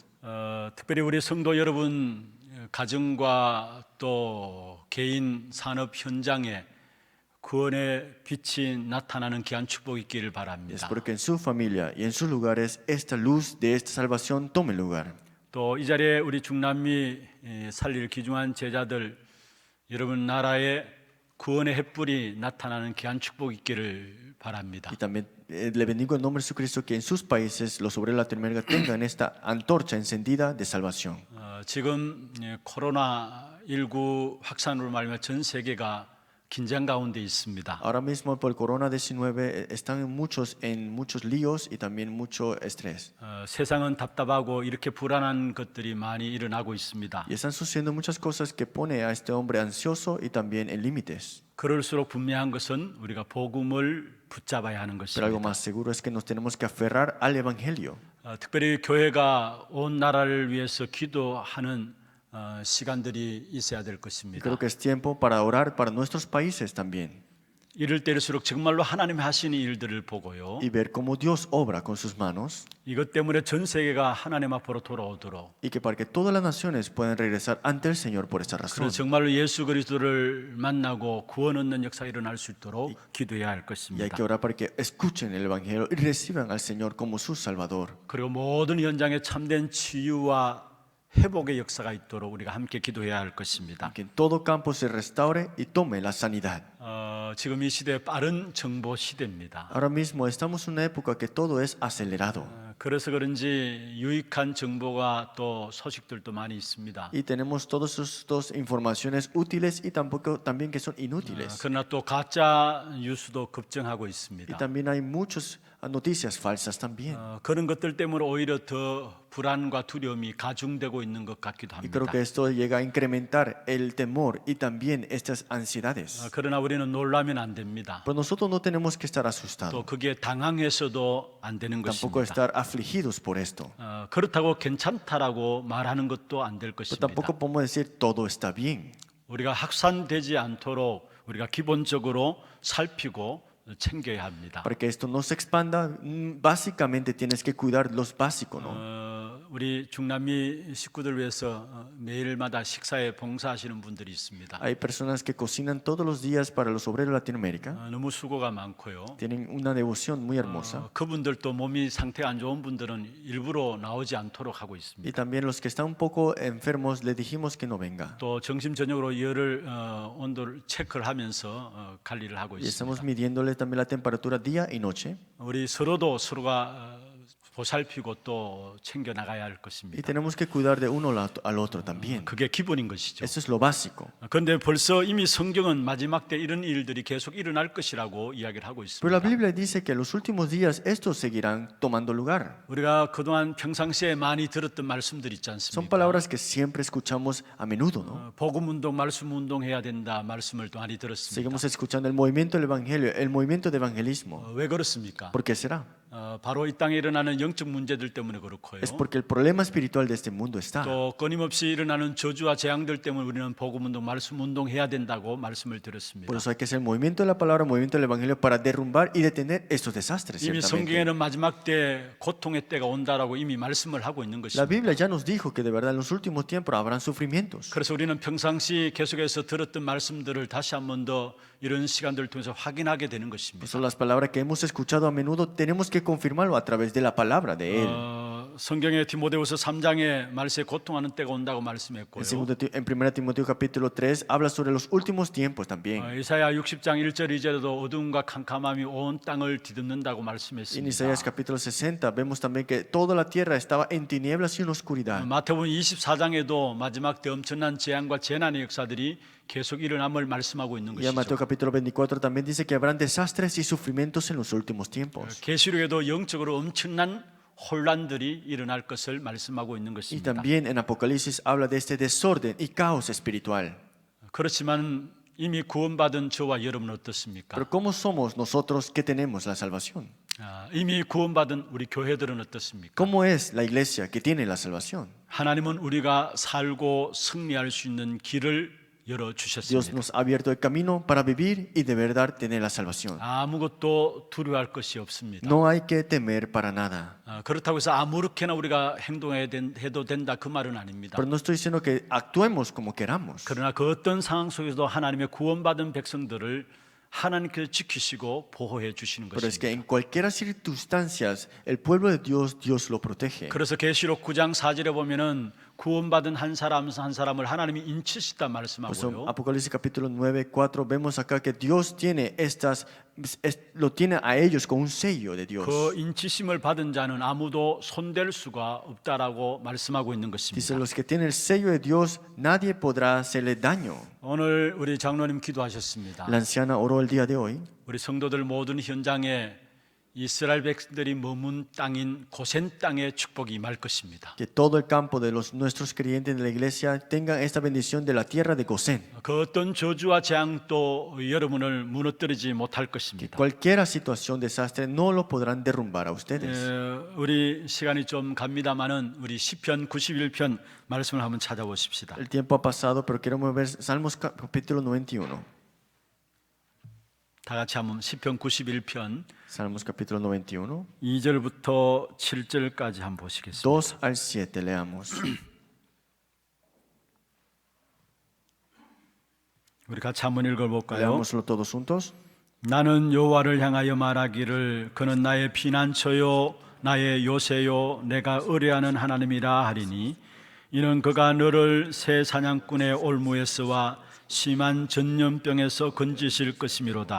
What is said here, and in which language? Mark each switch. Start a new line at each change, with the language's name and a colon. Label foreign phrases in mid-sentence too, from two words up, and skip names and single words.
Korean: 특별히 우리 성도 여러분 가정과 또 개인 산업 현장에 구원의 빛이 나타나는 귀한 축복이 있기를 바랍니다.
Spanish: Espero que en su familia y en sus lugares esta luz de esta salvación tome lugar.
Korean: 또 이 자리에 우리 중남미 살릴 귀중한 제자들 여러분 나라에 구원의 햇불이 나타나는 귀한 축복이 있기를 바랍니다.
Spanish: Y también le bendigo en nombre de Jesucristo que en sus países los obreros de Latinoamérica tengan esta antorcha encendida de salvación.
Korean: 지금 코로나19 확산으로 말미암아 전 세계가 긴장 가운데 있습니다.
Spanish: Ahora mismo por el corona-19 están en muchos líos y también mucho estrés.
Korean: 세상은 답답하고 이렇게 불안한 것들이 많이 일어나고 있습니다.
Spanish: Y están sucediendo muchas cosas que pone a este hombre ansioso y también en límites.
Korean: 그럴수록 분명한 것은 우리가 복음을 붙잡아야 하는
Spanish: Pero algo
Korean: 것입니다.
Spanish: más seguro es que nos tenemos que aferrar al Evangelio.
Korean: 특별히 교회가 온 나라를 위해서 기도하는 시간들이 있어야 될
Spanish: Y
Korean: 것입니다.
Spanish: creo que es tiempo para orar para nuestros países también
Korean: 이럴 때일수록 정말로 하나님이 하시는 일들을 보고요.
Spanish: y ver cómo Dios obra con sus manos
Korean: 이것 때문에 전 세계가 하나님 앞으로 돌아오도록
Spanish: y que para que todas las naciones puedan regresar ante el Señor por esta razón.
Korean: 그래서 정말로 예수 그리스도를 만나고 구원 얻는 역사가 일어날 수 있도록 기도해야 할
Spanish: Y hay
Korean: 것입니다.
Spanish: que orar para que escuchen el Evangelio y reciban al Señor como su Salvador.
Korean: 그리고 모든 현장에 참된 치유와 회복의 역사가 있도록 우리가 함께 기도해야 할 것입니다.
Spanish: Que en todo campo se restaure y tome la sanidad.
Korean: 지금 이 시대 빠른 정보 시대입니다.
Spanish: Ahora mismo estamos en una época que todo es acelerado
Korean: 그래서 그런지 유익한 정보가 또 소식들도 많이 있습니다.
Spanish: y tenemos todas estas informaciones útiles y tampoco también que son inútiles.
Korean: 그러나 또 가짜 뉴스도 급증하고
Spanish: Y
Korean: 있습니다.
Spanish: también hay muchas noticias falsas también.
Korean: 그런 것들 때문에 오히려 더 불안과 두려움이 가중되고 있는 것 같기도
Spanish: Y creo
Korean: 합니다.
Spanish: que esto llega a incrementar el temor y también estas ansiedades.
Korean: 그러나 우리는 놀라면 안 됩니다.
Spanish: Pero nosotros no tenemos que estar asustados,
Korean: 또 그게 당황해서도 안 되는
Spanish: tampoco
Korean: 것입니다.
Spanish: estar afligidos por esto.
Korean: 그렇다고 괜찮다라고 말하는 것도 안 될
Spanish: Pero
Korean: 것입니다.
Spanish: tampoco podemos decir todo está bien.
Korean: 우리가 확산되지 않도록 우리가 기본적으로 살피고 챙겨야 합니다.
Spanish: Para que esto no se expanda, básicamente tienes que cuidar los básicos, ¿no?
Korean: 우리 중남미 식구들 위해서 매일마다 식사에 봉사하시는 분들이 있습니다.
Spanish: Hay personas que cocinan todos los días para los obreros de Latinoamérica.
Korean: 너무 수고가 많고요.
Spanish: Tienen una devoción muy hermosa.
Korean: 그분들도 몸이 상태가 안 좋은 분들은 일부러 나오지 않도록 하고
Spanish: Y
Korean: 있습니다.
Spanish: también los que están un poco enfermos, les dijimos que no venga.
Korean: 또 점심 저녁으로 열을 온도를 체크를 하면서 관리를 하고
Spanish: Y estamos
Korean: 있습니다.
Spanish: midiéndole también la temperatura día y noche.
Korean: 우리 서로도 서로가 보살피고 또 챙겨 나가야 할
Spanish: Y
Korean: 것입니다.
Spanish: tenemos que cuidar de uno al otro también.
Korean: 그게 기본인 것이죠.
Spanish: Eso es lo básico.
Korean: 그런데 벌써 이미 성경은 마지막 때 이런 일들이 계속 일어날 것이라고 이야기를 하고
Spanish: Pero la
Korean: 있습니다.
Spanish: Biblia dice que en los últimos días estos seguirán tomando lugar.
Korean: 우리가 그동안 평상시에 많이 들었던 말씀들 있지
Spanish: Son
Korean: 않습니까?
Spanish: palabras que siempre escuchamos a menudo, ¿no?
Korean: 복음 운동, 말씀 운동 해야 된다 말씀을 또 많이 들었습니다.
Spanish: Seguimos escuchando el movimiento del Evangelio, el movimiento de evangelismo.
Korean: 왜 그렇습니까?
Spanish: ¿Por qué será?
Korean: 바로 이 땅에 일어나는 영적 문제들 때문에 그렇고요.
Spanish: Es porque el problema espiritual de este mundo está.
Korean: 또 끊임없이 일어나는 저주와 재앙들 때문에 우리는 복음 운동, 말씀 운동 해야 된다고 말씀을 드렸습니다.
Spanish: Por eso hay que hacer el movimiento de la palabra, el movimiento del Evangelio para derrumbar y detener estos desastres.
Korean: 이미
Spanish: Ciertamente.
Korean: 성경에는 마지막 때 고통의 때가 온다라고 이미 말씀을 하고 있는
Spanish: La
Korean: 것입니다.
Spanish: Biblia ya nos dijo que de verdad en los últimos tiempos habrán sufrimientos.
Korean: 그래서 우리는 평상시 계속해서 들었던 말씀들을 다시 한 번 더 이런 시간들을 통해서 확인하게 되는
Spanish: Por
Korean: 것입니다.
Spanish: eso las palabras que hemos escuchado a menudo tenemos que confirmarlo a través de la palabra de Él.
Korean: 성경의 디모데후서 3장에 말세 고통하는 때가 온다고 말씀했고요.
Spanish: En 1 Timoteo capítulo 3 habla sobre los últimos tiempos también.
Korean: 이사야 60장 1절 2절에도 어둠과 캄캄함이 온 땅을 뒤덮는다고
Spanish: En
Korean: 말씀했습니다.
Spanish: Isaías capítulo 60 vemos también que toda la tierra estaba en tinieblas y en oscuridad.
Korean: 마태복음 24장에도 마지막 때 엄청난 재앙과 재난의 역사들이 계속 일어남을 말씀하고 있는
Spanish: Y en Mateo
Korean: 것이죠.
Spanish: capítulo 24 también dice que habrán desastres y sufrimientos en los últimos tiempos.
Korean: 계시록에도 영적으로 엄청난 혼란들이 일어날 것을 말씀하고 있는
Spanish: Y
Korean: 것입니다.
Spanish: también en Apocalipsis habla de este desorden y caos espiritual.
Korean: 그렇지만 이미 구원받은 저와 여러분은 어떻습니까?
Spanish: Pero ¿cómo somos nosotros que tenemos la salvación?
Korean: 이미 구원받은 우리 교회들은 어떻습니까?
Spanish: ¿Cómo es la iglesia que tiene la salvación?
Korean: 하나님은 우리가 살고 승리할 수 있는 길을 열어
Spanish: Dios
Korean: 주셨습니다.
Spanish: nos ha abierto el camino para vivir y de verdad tener la salvación.
Korean: 아무것도 두려워할 것이 없습니다.
Spanish: No hay que temer para nada.
Korean: 그렇다고 해서 아무렇게나 우리가 해도 된다 그 말은 아닙니다.
Spanish: Pero no estoy diciendo que actuemos como queramos.
Korean: 그러나 그 어떤 상황 속에서도 하나님의 구원받은 백성들을 하나님께서 지키시고 보호해 주시는
Spanish: Pero es que
Korean: 것입니다.
Spanish: en cualquier circunstancias el pueblo de Dios, Dios lo protege.
Korean: 그래서 계시록 9장 4절에 보면은 구원받은 한 사람을 하나님이 인치시다
Spanish: Por eso,
Korean: 말씀하고요.
Spanish: Apocalipsis capítulo 9, 4 vemos acá que Dios tiene lo tiene a ellos con un sello de Dios.
Korean: 그 인치심을 받은 자는 아무도 손댈 수가 없다라고 말씀하고 있는
Spanish: Dice,
Korean: 것입니다.
Spanish: los que tienen el sello de Dios, nadie podrá hacerle daño.
Korean: 오늘 우리 장로님 기도하셨습니다.
Spanish: La anciana oró el día de hoy
Korean: 우리 성도들 모든 현장에 이스라엘 백성들이 머문 땅인 고센 땅의 축복이 임할 것입니다.
Spanish: Que todo el campo de nuestros creyentes de la iglesia tengan esta bendición de la tierra de Gosén.
Korean: 그 어떤 저주와 재앙도 여러분을 무너뜨리지 못할
Spanish: Que
Korean: 것입니다.
Spanish: cualquier situación, desastre, no lo podrán derrumbar a ustedes.
Korean: 우리 시간이 좀 갑니다만은 우리 시편 91편 말씀을 한번 찾아보십시다.
Spanish: El tiempo ha pasado, pero queremos ver Salmos capítulo 91.
Korean: 다 같이 한번 시편 91편
Spanish: Salmos capítulo 91,
Korean: 2절부터 7절까지 한번 보시겠습니다.
Spanish: 2 al 7 leamos.
Korean: 우리 같이 한번 읽어볼까요?
Spanish: Leámoslo todos juntos.
Korean: 나는 여호와를 향하여 말하기를 그는 나의 피난처요 나의 요새요 내가 의뢰하는 하나님이라 하리니 이는 그가 너를 새 사냥꾼의 올무에서와 심한 전염병에서 건지실 것이미로다.